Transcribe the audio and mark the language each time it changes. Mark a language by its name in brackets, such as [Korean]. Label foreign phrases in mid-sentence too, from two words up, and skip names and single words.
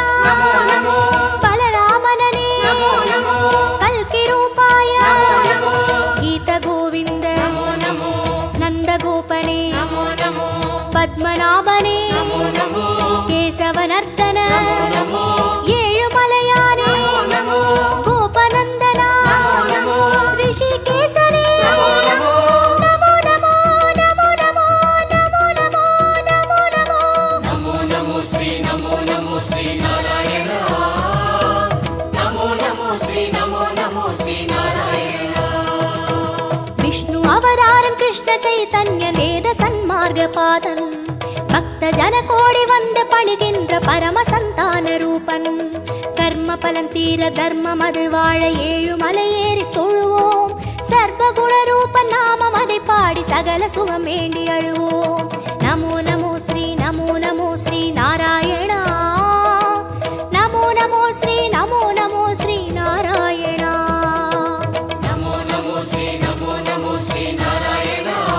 [Sanskrit] नमो नमो बलरामनने नमो नमो कल्कि रूपाय नमो नमो गीत गोविंद नमो नमो नंद गोपने नमो नमो पद्मनाभने नमो नमो केशवनर्दन नमो [Tamil] ஏழு மலையானே [Sanskrit] नमो [Tamil] கோபநந்தனா [Sanskrit] नमो [Tamil] ரிஷிகேசனே [Sanskrit] नमो नमो नमो नमो नमो नमो नमो नमो नमो नमो श्री नारायण। नमो नमो श्री नारायण। [Tamil] विष्णु அவதாரன் கிருஷ்ண சைதன்ய வேத சன்மார்க பாதன் பக்த ஜன கோடி வந்து பணிகின்ற பரம சந்தான ரூபன் கர்ம பலன் தீர தர்மம் அது வாழ ஏழு மலையேறி தொழுவோம் சர்வகுண ரூபன் நாமம் அதை பாடி சகல சுகம் வேண்டி அழுவோம் [Sanskrit] नमो नमो श्री नारायणा नमो नमो श्री नारायणा नमो नमो श्री नारायण।